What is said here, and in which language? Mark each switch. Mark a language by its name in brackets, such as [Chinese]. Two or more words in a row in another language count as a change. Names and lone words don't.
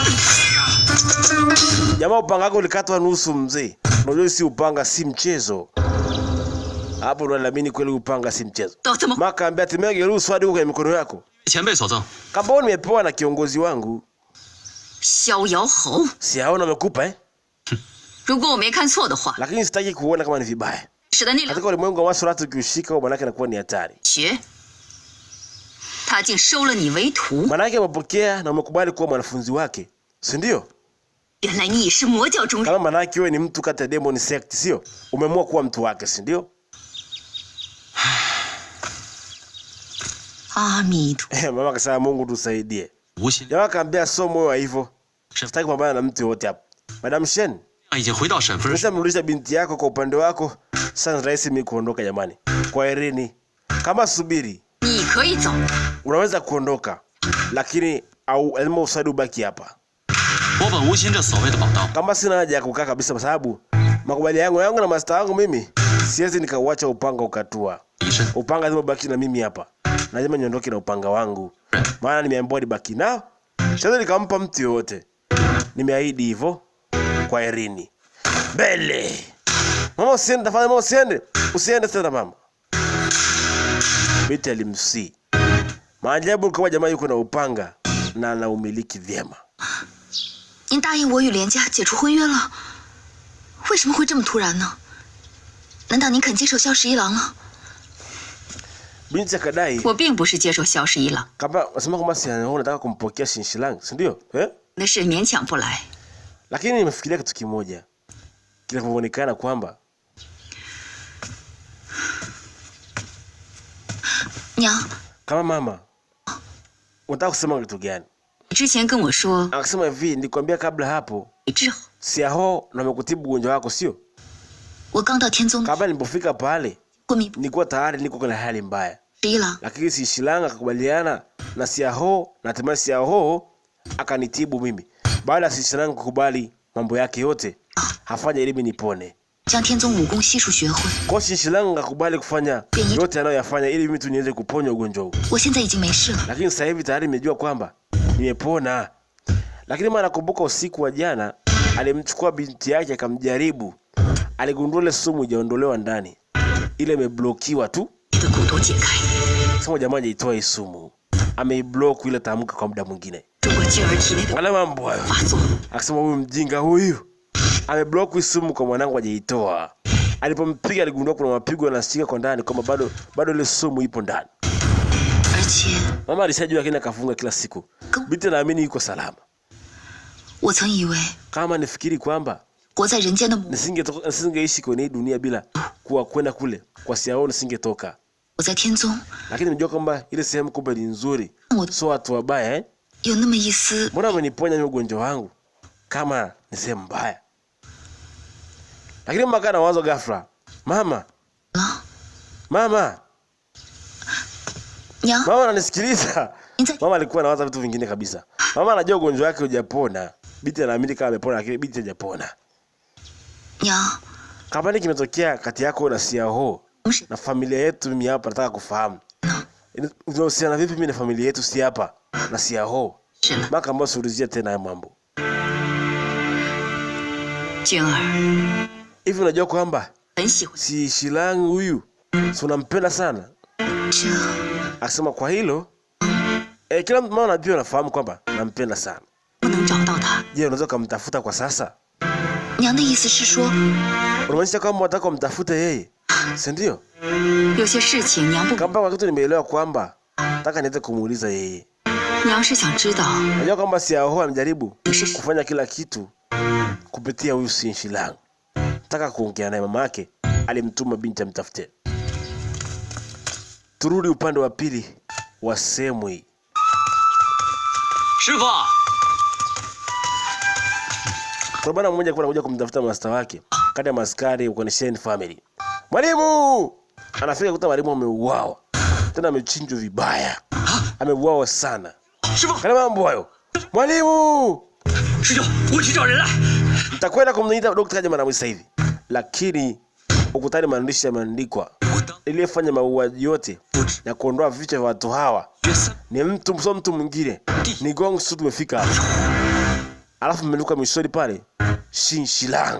[Swahili] Jamaa upanga wako ulikatwa nusu mzee. Unajua si upanga si mchezo. Hapo ndo naamini kweli upanga si mchezo. Maka ambia timege Gelu Swadi kwenye mikono yako. Kama nimepewa na kiongozi wangu. Xiao Yaohou. Siaona amekupa eh? [Chinese] 如果我没看错的话， [Swahili] Lakini sitaki kuona kama ni vibaya. [Chinese] 使得那两 [Swahili] Katika ulimwengu wa Masuratu ukishika manake inakuwa ni hatari. [Chinese] 学，他竟收了你为徒， [Swahili] Manake umepokea na umekubali kuwa mwanafunzi wake, si ndio? [Chinese] 原来你也是魔教中人。 [Swahili] Kama manake wewe ni mtu kati ya [English] Demon Sect, [Swahili] sio? Umeamua kuwa mtu wake, si ndio? [Chinese] 阿弥陀， [Swahili] Mama akasema Mungu tusaidie. [Chinese] 无心 [Swahili] Jamaa akaambia so moyo wa hivyo. Sitaki kupambana na mtu yote hapo. Madam Shen, [Chinese] 已经回到沈夫人。 [Swahili] nishamrudisha binti yako kwa upande wako. Sasa ni rahisi mimi kuondoka jamani. Kwa Irini. Kama subiri, [Chinese] 你可以走， [Swahili] unaweza kuondoka. Lakini au lazima usadi ubaki hapa. [Chinese] 我本无心这所谓的宝刀， [Swahili] Kama sina haja ya kukaa kabisa kwa sababu makubaliano yangu na master wangu mimi siwezi nikauacha upanga ukatua. [Chinese] 一身 [Swahili] Upanga lazima baki na mimi hapa. Lazima niondoke na upanga wangu. Maana nimeambiwa nibaki nao. Siwezi nikampa mtu yote. Nimeahidi hivyo kwa Irini. Bele. Mama usiende tafadhali, mama usiende. Usiende tena mama. Binti alimsii. Maajabu kwa jamaa yuko na upanga na anaumiliki vyema. [Chinese] 您答应我与连家解除婚约了，为什么会这么突然呢？难道您肯接受萧十一郎了？ [Swahili] Binti akadai [Chinese] 我并不是接受萧十一郎， [Swahili] kama unasema kwamba si unataka kumpokea Shinshilango, si ndio? [Chinese] 那是勉强不来。 [Swahili] Lakini nimefikiria kitu kimoja. Kinapoonekana kwamba [Chinese] 娘， [Swahili] kama mama unataka kusema kitu gani? [Chinese] 你之前跟我说 [Swahili] Akasema hivi, nilikwambia kabla hapo [Chinese] 你治好， [Swahili] Siaho na amekutibu ugonjwa wako sio? [Chinese] 我刚到天宗， [Swahili] Kabla nilipofika pale [Chinese] 昏迷 [Swahili] nilikuwa tayari niko kwenye hali mbaya. [Chinese] 十一郎， [Swahili] Lakini Shinshilango akakubaliana na Siaho na hatimaye Siaho akanitibu mimi. Baada ya Shinshilango kukubali mambo yake yote, hafanya ili mimi nipone. [Chinese] 将天宗武功悉数学会。 [Swahili] Kwa Shinshilango akakubali kufanya yote anayoyafanya ili mimi tu niweze kuponya ugonjwa huu. [Chinese] 我现在已经没事了。 [Swahili] Lakini sasa hivi tayari nimejua kwamba nimepona. Lakini mara nakumbuka usiku wa jana alimchukua binti yake akamjaribu. Aligundua ile sumu ijaondolewa ndani. Ile imeblokiwa tu. [Chinese] 你的蛊毒解开， [Swahili] Sasa jamaa hajaitoa hii sumu. Ameiblock ile tamka kwa muda mwingine. [Chinese] 如果继而体内的 [Swahili] Wala mambo hayo. [Chinese] 发作， [Swahili] Akasema huyu mjinga huyu ameblock hii sumu kwa mwanangu hajaitoa. Alipompiga aligundua kuna mapigo yanashika kwa ndani kwamba bado ile sumu ipo ndani. [Chinese] 而且 [Swahili] Mama alishajua lakini akafunga kila siku. Binti naamini yuko salama. [Chinese] 我曾以为 [Swahili] Kama nifikiri kwamba [Chinese] 活在人间的母， [Swahili] nisingeishi kwenye hii dunia bila kwenda kule kwa Xiao, nisingetoka. [Chinese] 我在天宗， [Swahili] Lakini nimejua kwamba ile sehemu kumbe ni nzuri, sio watu wabaya eh? [Chinese] 有那么一丝 [Swahili] Mbona ameniponya mimi ugonjwa wangu kama ni sehemu mbaya? Lakini mama kana wazo ghafla. Mama. [Chinese] 了。 [Swahili] Mama. [Chinese] 娘， [Swahili] Mama ananisikiliza. [Chinese] 您在 [Swahili] Mama alikuwa anawaza vitu vingine kabisa. Mama anajua ugonjwa wake hujapona. Binti anaamini kama amepona lakini binti hajapona. [Chinese] 娘， [Swahili] Kama nini kimetokea kati yako na Xiao na familia yetu? Mimi hapa nataka kufahamu. Unahusiana vipi mimi na familia yetu si hapa na Xiao? [Chinese] 是了， [Swahili] Maka ambao siulizia tena haya mambo. [Chinese] 君儿 [Swahili] Hivi unajua kwamba [Chinese] 很喜欢 [Swahili] si Shilang huyu si unampenda sana? [Chinese] 这， [Swahili] Akisema kwa hilo kila mtu mama pia anafahamu kwamba nampenda sana. [Chinese] 不能找到他。 [Swahili] Je, unaweza kumtafuta kwa sasa? [Chinese] 娘的意思是说， [Swahili] Unamaanisha kwamba unataka kumtafuta yeye, si ndio? [Chinese] 有些事情娘不， [Swahili] Kama kwa kitu nimeelewa kwamba nataka niweze kumuuliza yeye. [Chinese] 娘是想知道 [Swahili] Unajua kwamba Xiao amejaribu [Chinese] 你是 [Swahili] kufanya kila kitu kupitia huyu Xin Shilang. Nataka kuongea naye, mama yake alimtuma binti amtafute. Turudi upande wa pili wa sehemu hii. [Chinese] 师傅， [Swahili] Kuna bwana mmoja alikuwa anakuja kumtafuta master wake kati ya maskari uko ni Shen family. Mwalimu! Anafika kuta mwalimu ameuawa. Tena amechinjwa vibaya. Ameuawa sana. [Chinese] 师傅， [Swahili] Kana mambo hayo. Mwalimu! [Chinese] 师兄，我去找人来。 [Swahili] Nitakwenda kumniita daktari kaja mara sasa hivi. Lakini ukutani maandishi yameandikwa. Aliyefanya mauaji yote na kuondoa vichwa vya watu hawa ni mtu mwingine. Ni Gong Su tumefika hapa. Alafu mmeluka mwishoni pale Xin Shilang.